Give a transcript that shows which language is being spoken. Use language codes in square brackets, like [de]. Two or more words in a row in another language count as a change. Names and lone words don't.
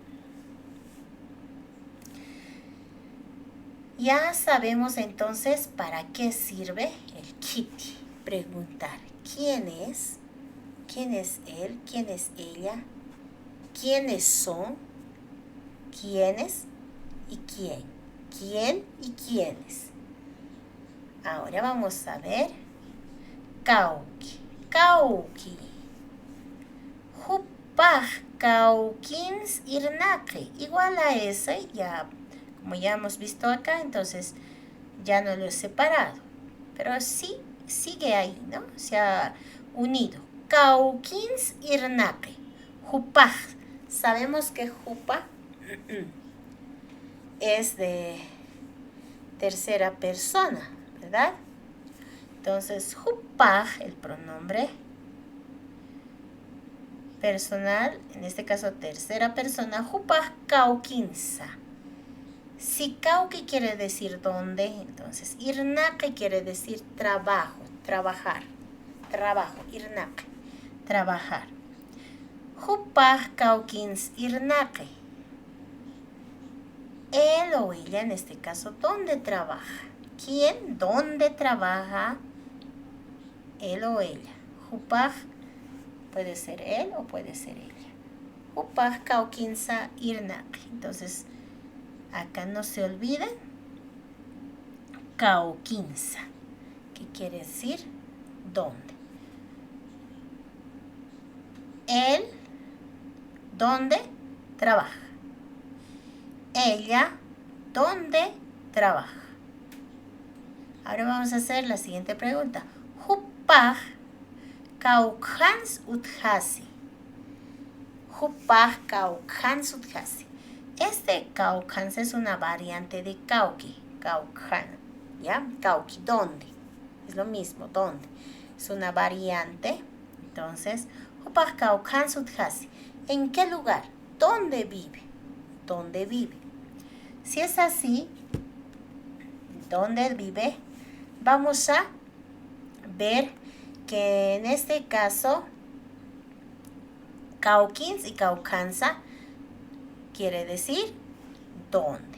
[es] Ya sabemos entonces para qué sirve el kitty. Preguntar, ¿quién es? ¿Quién es él? ¿Quién es ella? ¿Quiénes son? ¿Quiénes? ¿Y quién? ¿Quién y quiénes? Ahora vamos a ver. [ay] Kauki. Kauki. Hupaj kaukins irnaqi. [es] Igual a ese, ya, como ya hemos visto acá, entonces ya no lo he separado. Pero sí, sigue ahí, ¿no? Se ha unido. [ay] Kaukins irnaqi. Hupaj. [es] Sabemos que Jupa es de tercera persona, ¿verdad? Entonces, Hupaj, el pronombre personal, en este caso tercera persona, [ay] Hupaj kaukinsa. [es] Sikauki quiere decir dónde, entonces irnaqi quiere decir trabajo, trabajar, trabajo, irnaqi, trabajar. [ay] Hupaj kaukins irnaqi. [es] Él o ella, en este caso, ¿dónde trabaja? ¿Quién? ¿Dónde trabaja él o ella? Hupaj puede ser él o puede ser ella. [ay] Hupaj kaukinsa irnaqi. [es] Entonces, acá no se olviden, kaukinsa, que quiere decir dónde. Él, ¿dónde trabaja? Ella, ¿dónde trabaja? Ahora vamos a hacer la siguiente pregunta. [ay] Hupaj kaukans uthasi. Hupaj kaukans uthasi. [es] Este kaukans es una variante de kauki, kaukan, ¿ya? Kauki, ¿dónde? Es lo mismo, ¿dónde? Es una variante. Entonces, [ay] hupaj kaukans uthasi. [es] ¿En qué lugar? ¿Dónde vive? ¿Dónde vive? Si es así, ¿dónde vive? Vamos a ver que en este caso, kaukins y kaukansa quiere decir dónde.